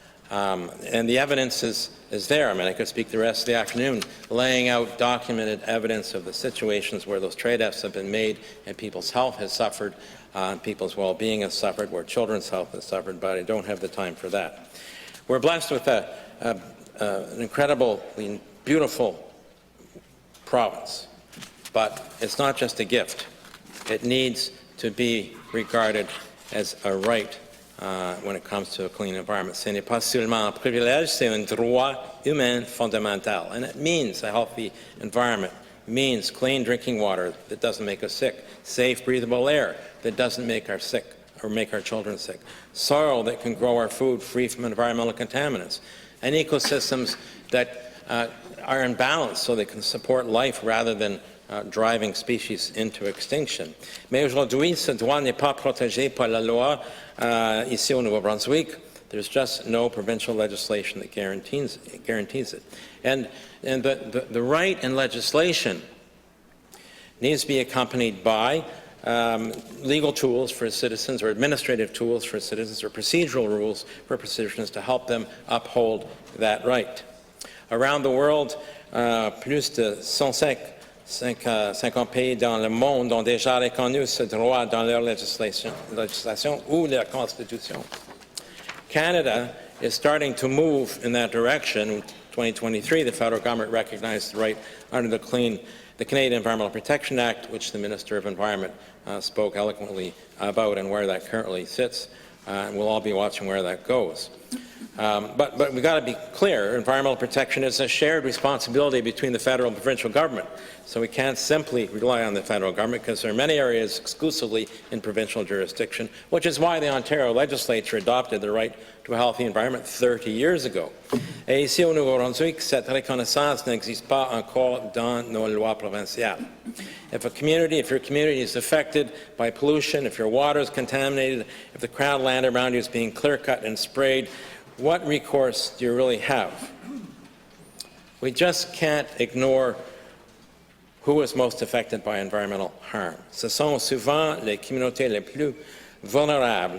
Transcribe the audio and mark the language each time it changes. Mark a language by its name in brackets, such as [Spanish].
[English] And the evidence is there. I mean, I could speak the rest of the afternoon laying out documented evidence of the situations where those trade-offs have been made and people's health has suffered, people's well-being has suffered, where children's health has suffered, but I don't have the time for that. We're blessed with an incredibly beautiful province, but it's not just a gift. It needs to be regarded as a right when it comes to a clean environment. [French] Ce n'est pas seulement un privilège, c'est un droit humain fondamental. [English] And it means a healthy environment, means clean drinking water that doesn't make us sick, safe, breathable air that doesn't make us sick or make our children sick, soil that can grow our food free from environmental contaminants, and ecosystems that are in balance so they can support life rather than driving species into extinction. [French] Mais aujourd'hui, ce droit n'est pas protégé par la loi ici au Nouveau-Brunswick. [English] There's just no provincial legislation that guarantees it. And the right in legislation needs to be accompanied by legal tools for citizens, or administrative tools for citizens, or procedural rules for citizens to help them uphold that right. Around the world, [French] plus de 150 pays dans le monde ont déjà reconnu ce droit dans leur législation ou leur constitution. [English] Canada is starting to move in that direction. In 2023, the federal government recognized the right under the Canadian Environmental Protection Act, which the Minister of Environment spoke eloquently about, and where that currently sits. And we'll all be watching where that goes. But we've got to be clear, environmental protection is a shared responsibility between the federal and provincial government. So we can't simply rely on the federal government, because there are many areas exclusively in provincial jurisdiction, which is why the Ontario legislature adopted the right to a healthy environment 30 years ago. [French] Et ici au Nouveau-Brunswick, cette reconnaissance n'existe pas encore dans nos lois provinciales. [English] If your community is affected by pollution, if your water is contaminated, if the crown land around you is being clear-cut and sprayed, what recourse do you really have? We just can't ignore who is most affected by environmental harm. [French] Ce sont souvent les communautés les plus vulnérables.